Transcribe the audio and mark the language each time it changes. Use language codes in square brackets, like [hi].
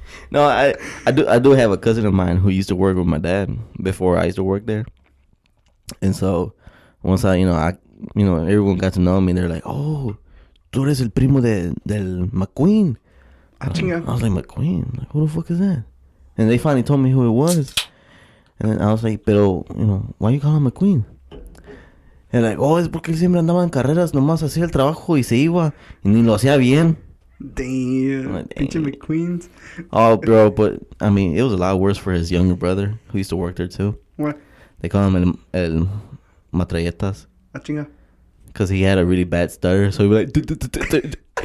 [en] No, I do have a cousin of mine who used to work with my dad before I used to work there, and so once everyone got to know me. They're like, [es] "Oh, tú eres el primo del McQueen." Ah, chinga. [en] I was like, "McQueen? Like, who the fuck is that?" And they finally told me who it was, and then I was like, "Pero, why you call him McQueen?" And like, [es] "Oh, es porque él siempre andaba en carreras, nomás hacía el trabajo y se iba y ni lo hacía bien." [en] Damn. Like, [es] Pinche McQueens. [en] Oh, bro, but I mean, it was a lot worse for his younger brother who used to work there too. What? They call him el Matralletas [es] Ah, chinga. [en] because he had a really bad stutter. So he'd be like,